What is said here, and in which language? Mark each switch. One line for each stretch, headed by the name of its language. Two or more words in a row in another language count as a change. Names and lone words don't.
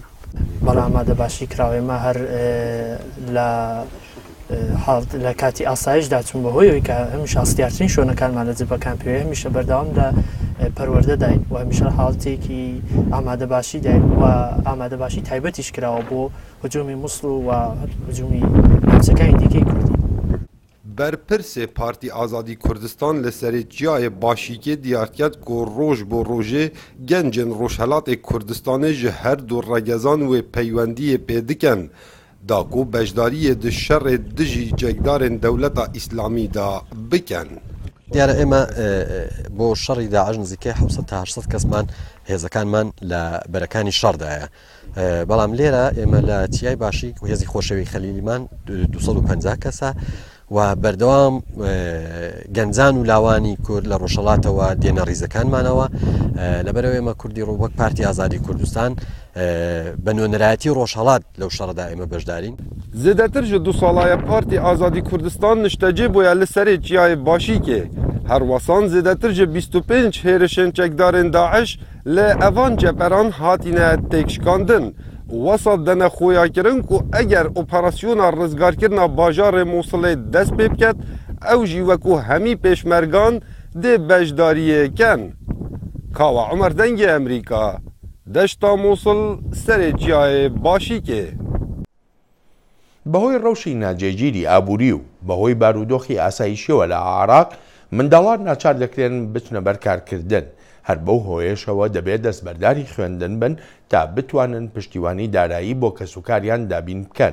Central Kurdish: بەڵام ئامادە باشی کراوێمە هەر لە کاتی ئاسایشدا چون بەهۆیەوەی کە هەمیش ئاستیارترین شوێنەکانمان لە جبەکان پێوێ هەمیشە بەردەوام لە پەروەردەداین و هەمیشە حاڵەتێکی ئامادەباشی داین و ئامادەباشی تایبەتیش کراوە بۆ هجومی مووسڵ و هجومی هەمسەکانی دیکەی کوردی.
Kurdish: Berpirsê Partî Azadî Kurdistan li serê çiyayê Başîkê diyar ket ku roj bo rojê gencên Rojhilatê Kurdistanê ji her du regezan wê peywendiyê pê dikin. داکو بەشداریە di şerê dijî cekdarên dewleta îslamî da bikin.
Central Kurdish: دیارە ئێمە بۆ شەڕی داعش نزیکەی 800 کەسمان هێزەکانمان لە بەرەکانی شەڕدایە بەڵام لێرە ئێمە لە تیای باشی و هێزی خۆشەوی خەلیلیمان 250 کەسە و بەردەوام گەنجان و لاوانی کورد لە ڕۆژهەڵاتەوە دێنە ڕیزەکانمانەوە لەبەرەوە ئێمە کوردی وەک پارتی ئازادی کوردستان بە نوێنەرایەتی ڕۆژهەڵات لەو شەڕدا ئێمە بەشدارین
Kurdish: زێدەتر ji du salaya Partî Azadî Kurdistan niştecê bûye li serê çiyayê başîkê herwesan zêdetir ji 25 hêrişên çekdarên Daeş li evan ceperan hatine têkşikandin. Wesa dene xweyakirin ku eger operasyona rizgarkirina bajarê Mosulê dest pê biket ew jî wekû hemî pêşmergan dê beşdariyê ken. Kawa Umer Dengê Emerîka deşta Mosul serê çiyayê başîkê.
Central Kurdish: بەهۆی ڕەوشی ناجێگیری ئابووری و بەهۆی بارودۆخی ئاسایشیەوە لە عێراق منداڵان ناچار دەکرێن بچنە بەرکارکردن هەر بەو هۆیشەوە دەبێت دەستبەرداری خوێندن بن تا بتوانن پشتیوانی دارایی بۆ کەسوکاریان دابین بکەن.